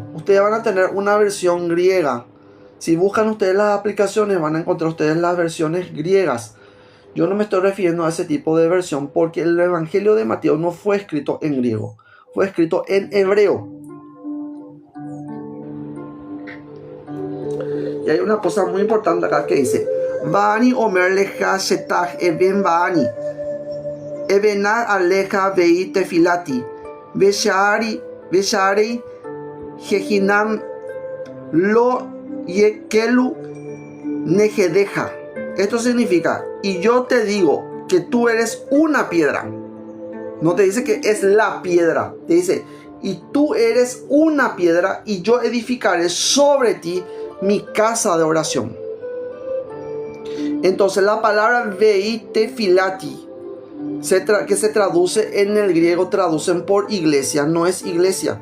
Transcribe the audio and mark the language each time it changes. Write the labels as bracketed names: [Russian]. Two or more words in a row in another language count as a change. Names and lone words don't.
[Spanish] Ustedes van a tener una versión griega. Si buscan ustedes las aplicaciones, van a encontrar ustedes las versiones griegas. Yo no me estoy refiriendo a ese tipo de versión porque el evangelio de Mateo no fue escrito en griego. Fue escrito en hebreo. Y hay una cosa muy importante acá que dice: [Hebrew] ואני אומר לך שאתה אבן ואני אבנה עליך בית תפילתי ושערי גיהנום לא יוכלו נגדך. [Spanish] Esto significa, y yo te digo que tú eres una piedra. No te dice que es la piedra, te dice, y tú eres una piedra y yo edificaré sobre ti mi casa de oración. Entonces la palabra [Hebrew] בית תפילתי, [Spanish] que se traduce en el griego, traducen por iglesia, no es iglesia.